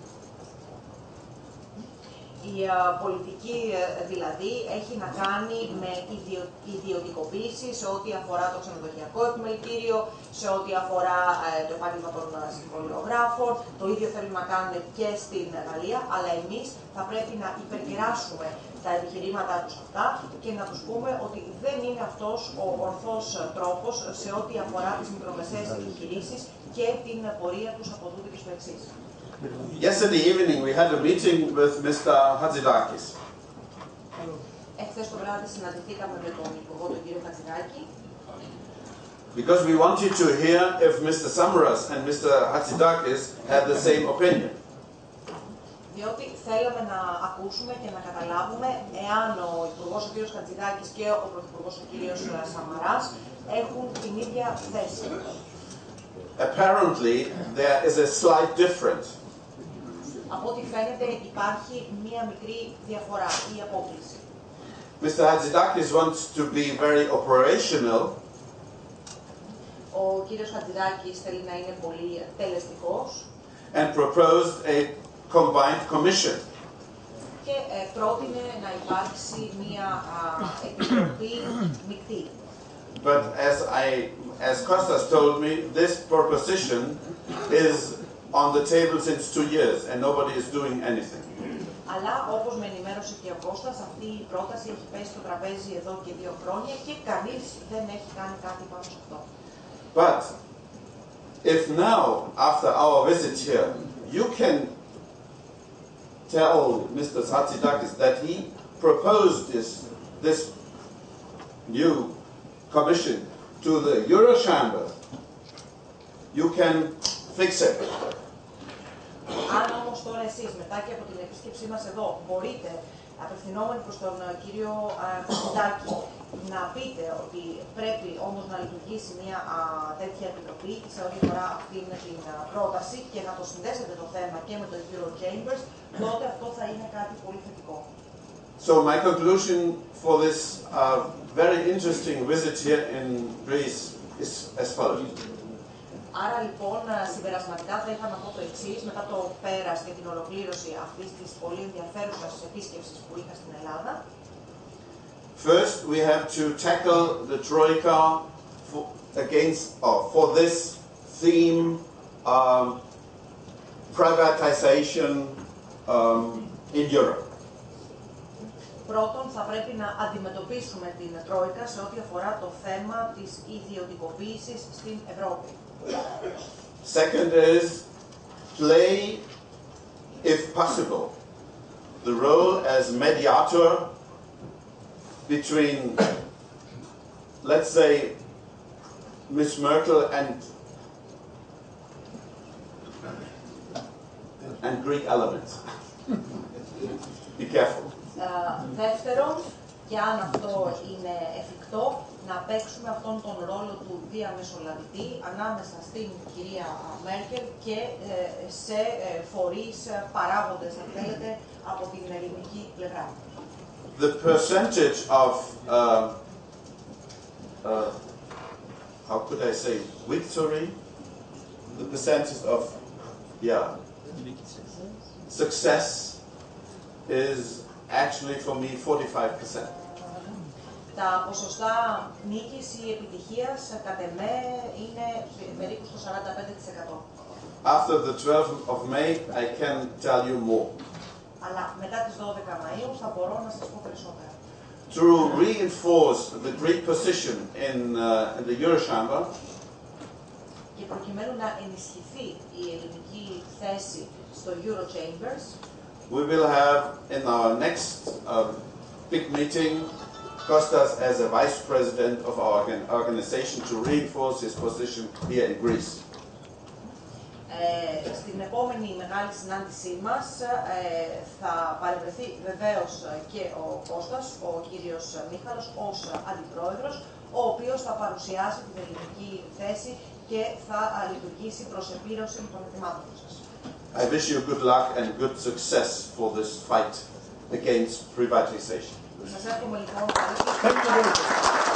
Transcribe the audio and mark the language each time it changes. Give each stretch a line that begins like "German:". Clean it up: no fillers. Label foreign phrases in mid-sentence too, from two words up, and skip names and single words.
Greek: Η πολιτική δηλαδή έχει να κάνει με ιδιωτικοποίηση σε ό,τι αφορά το ξενοδοχειακό επιμελητήριο, σε ό,τι αφορά το επάγγελμα των συμβολιογράφων. Το ίδιο θέλουν να κάνουν και στην Γαλλία, αλλά εμείς θα πρέπει να υπερκεράσουμε τα επιχειρήματά τους αυτά και να τους πούμε ότι δεν είναι αυτός ο ορθός τρόπος σε ό,τι αφορά τις μικρομεσαίες επιχειρήσεις και την πορεία τους από τούτη και στο εξής.
English: Yesterday evening we had a meeting with Mr. Hatzidakis.
Greek: Εχθές το βράδυ συναντηθήκαμε με τον Υπουργό, τον κύριο Χατζηδάκη.
English: Because we wanted to hear if Mr. Samaras and Mr. Hatzidakis had the same opinion.
Greek: Διότι θέλαμε να ακούσουμε και να καταλάβουμε εάν ο Υπουργός ο κ. Χατζηδάκης και ο Πρωθυπουργός ο κ. Σαμαράς έχουν την ίδια θέση.
English: Apparently, there is a slight difference.
Greek: Από ό,τι φαίνεται υπάρχει μία μικρή διαφορά ή απόκληση.
English: Mr. Hatzidakis wants to be very operational.
Greek: Ο κύριος Χατζηδάκης θέλει να είναι πολύ τελεστικός.
English: And proposed a combined commission.
Greek: Και πρότεινε να υπάρξει μία επιτροπή μεικτή.
English: But as Kostas told me, this proposition is on the table since 2 years and nobody is doing anything.
Greek: Αλλά όπως με ενημέρωσε και ο Κώστας, αυτή η πρόταση έχει πέσει στο τραπέζι εδώ και 2 χρόνια και κανείς δεν έχει κάνει κάτι πάνω σε αυτό.
English: But if now, after our visit here, you can tell Mr. Hatzidakis that he proposed this new commission to the Eurochamber, you can fix it.
Greek: Αν όμως τώρα εσείς, μετά και από την επίσκεψή μας εδώ, μπορείτε, απευθυνόμενοι προς τον κύριο Χατζηδάκη, να πείτε ότι πρέπει όμως να λειτουργήσει μια τέτοια επιτροπή σε ό,τι αφορά αυτήν την πρόταση και να το συνδέσετε το θέμα και με το Eurochambers, τότε αυτό θα είναι κάτι πολύ θετικό.
English: So my conclusion for this very interesting visit here in Greece is as follows.
Greek: Άρα λοιπόν, συμπερασματικά θα είχα να πω το εξής, μετά το πέρας και την ολοκλήρωση αυτής της πολύ ενδιαφέρουσας επίσκεψης που είχα στην Ελλάδα.
English: First, we have to tackle the Troika for this theme, privatization in Europe.
Greek: Πρώτον, θα πρέπει να αντιμετωπίσουμε την Τρόικα σε ό,τι αφορά το θέμα της ιδιωτικοποίησης στην Ευρώπη.
English: Second is play, if possible, the role as mediator between, let's say, Ms. Merkel and Greek elements. Be careful.
Greek: Δεύτερον, και αν αυτό είναι εφικτό, να παίξουμε αυτόν τον ρόλο του διαμεσολαβητή ανάμεσα στην κυρία Μέρκελ και σε φορείς παράγοντες, αν θέλετε, από την ελληνική πλευρά.
English: The percentage of, how could I say, victory? The percentage of, success is actually for me 45%.
Greek: Τα ποσοστά νίκης ή επιτυχίας, κατ' εμέ, είναι περίπου στο 45%.
English: After the 12th of May, I can tell you more.
Greek: Αλλά μετά τις 12 Μαΐου θα μπορώ να σας πω περισσότερα.
English: To reinforce the Greek position in the Eurochamber,
Greek: και προκειμένου να ενισχυθεί η ελληνική θέση στο Eurochambers,
English: we will have in our next big meeting Kostas as a vice president of our organization to reinforce his position here in Greece.
Greek: Στην επόμενη μεγάλη συνάντησή μας θα παρευρεθεί βεβαίως και ο Κώστας, ο κύριος Μίχαλος, ως αντιπρόεδρος, ο οποίος θα παρουσιάσει την ελληνική θέση και θα λειτουργήσει προς επίρρωση των ετοιμάτων σας.
English: I wish you good luck and good success for this fight against privatization.
Greek: Σας εύχομαι λοιπόν καλή επιτυχία.